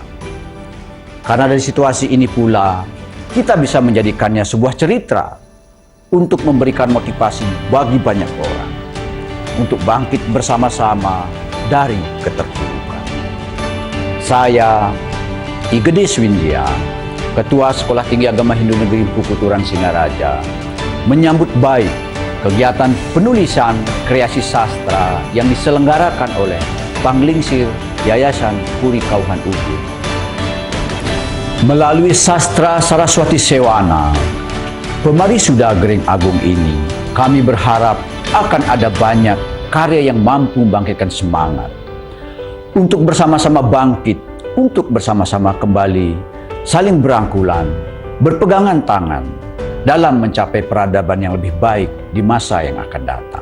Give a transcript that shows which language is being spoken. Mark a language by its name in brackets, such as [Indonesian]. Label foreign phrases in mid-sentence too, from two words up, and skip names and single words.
[Indonesian] Karena dari situasi ini pula, kita bisa menjadikannya sebuah cerita untuk memberikan motivasi bagi banyak orang untuk bangkit bersama-sama dari keterpurukan. Saya, Igede Suwindya, Ketua Sekolah Tinggi Agama Hindu Negeri Empu Kuturan Singaraja, menyambut baik kegiatan penulisan kreasi sastra yang diselenggarakan oleh Panglingsir Yayasan Puri Kauhan Ubud. Melalui sastra Saraswati Sewana, Pemarisuda Gering Agung ini, kami berharap akan ada banyak karya yang mampu membangkitkan semangat untuk bersama-sama bangkit, untuk bersama-sama kembali saling berangkulan, berpegangan tangan dalam mencapai peradaban yang lebih baik di masa yang akan datang.